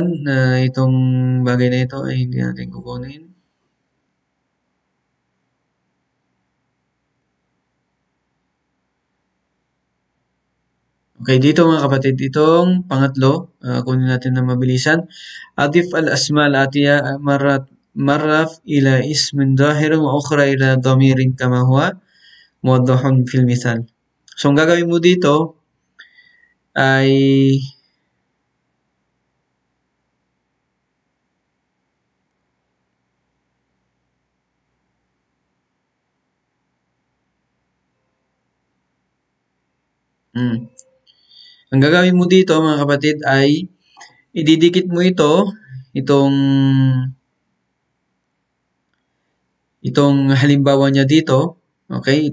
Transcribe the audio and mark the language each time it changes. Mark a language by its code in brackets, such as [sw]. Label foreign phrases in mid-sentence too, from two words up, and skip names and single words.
[tl] Itong bagay na ito ay hindi natin kukunin. Okay, dito mga kapatid, itong pangatlo, kunin natin na mabilisan. [ar] أضف الأسماء الآتية مرة إلى اسم ظاهر وأخرى إلى ضمير كما هو موضح في المثال. [tl] So, ang gagawin mo dito ay ang gagawin mo dito mga kapatid ay ididikit mo itong halimbawa niya dito, okay?